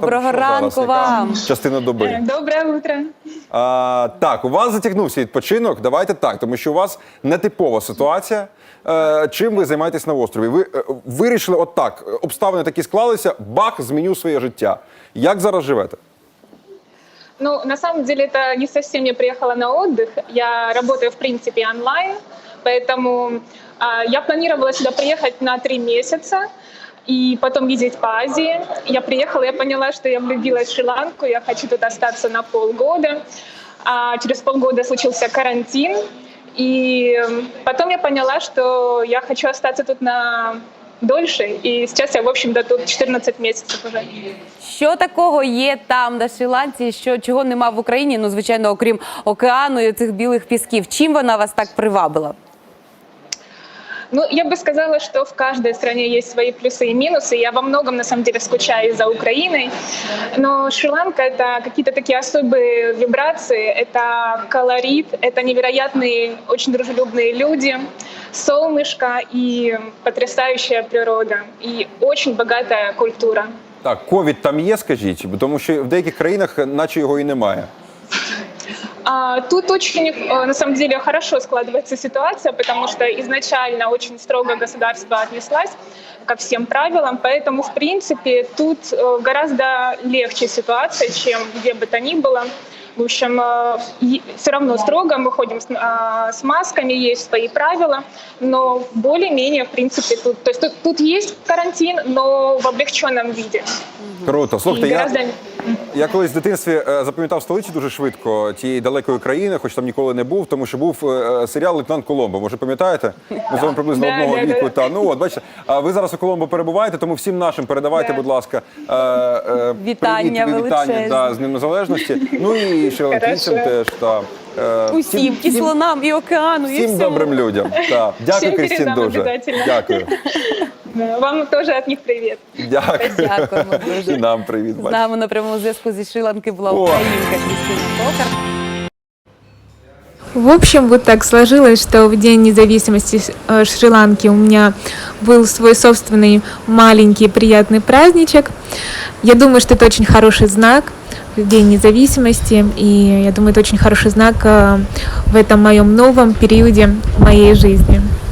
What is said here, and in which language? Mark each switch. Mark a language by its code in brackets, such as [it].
[uk] Доброго ранку вам. Частина доби? [ru] Доброе утро. [uk] Так, у вас затягнувся відпочинок. Давайте так, тому що у вас нетипова ситуація. Чим ви займаєтесь на острові? Ви вирішили отак, обставини такі склалися, бах, зміню своє життя. Як зараз живете? [ru] Ну, на самом деле, это не совсем я приехала на отдых. Я работаю, в принципе, онлайн, поэтому я планировала сюда приехать на 3 месяца и потом ездить по Азии. Я приехала, я поняла, что я влюбилась в Шри-Ланку, я хочу тут остаться на полгода. Через полгода случился карантин, и потом я поняла, что я хочу остаться тут на дольше, и сейчас я, в общем-то, тут 14 месяцев уже. [uk] Що такого є там, на Шрі-Ланці, чого нема в Україні, ну, звичайно, окрім океану і цих білих пісків? Чим вона вас так привабила? [ru] Ну, я бы сказала, что в каждой стране есть свои плюсы и минусы. Я во многом, на самом деле, скучаю за Украиной. Но Шри-Ланка — это какие-то такие особые вибрации, это колорит, это невероятные, очень дружелюбные люди, солнышко и потрясающая природа, и очень богатая культура. [uk] Так, ковід там є, скажіть? Тому що в деяких країнах наче його і немає. [ru] Тут очень, на самом деле, хорошо складывается ситуация, потому что изначально очень строго государство отнеслось ко всем правилам, поэтому, в принципе, тут гораздо легче ситуация, чем где бы то ни было. В общем, все равно строго мы ходим с масками, есть свои правила, но более-менее, в принципе, тут, то есть тут есть карантин, но в облегченном виде. [uk] Круто. Слухайте, [ru] гораздо... [uk] я колись в дитинстві запам'ятав столицю дуже швидко тієї далекої країни, хоч там ніколи не був, тому що був серіал «Лейтенант Коломбо». Може, пам'ятаєте? Ми з вами приблизно одного віку. Та, ну от, бачите, ви зараз у Коломбо перебуваєте, тому всім нашим передавайте, будь ласка, вітання вітання з Днем Незалежності. Ну і шрі-ланкійцям теж. Усім, і слонам, і океану, і всім добрим людям. Дякую, Крістін, дуже. Дякую. Вам теж від них привіт. Дякую. Дякуємо дуже. І нам привіт. З нами на прямому зв'язку зі Шрі-Ланки була українка Крістіна Токар. [ru] В общем, вот так сложилось, что в День независимости Шри-Ланки у меня был свой собственный маленький приятный праздничек. Я думаю, что это очень хороший знак, День независимости, и я думаю, это очень хороший знак в этом моем новом периоде моей жизни.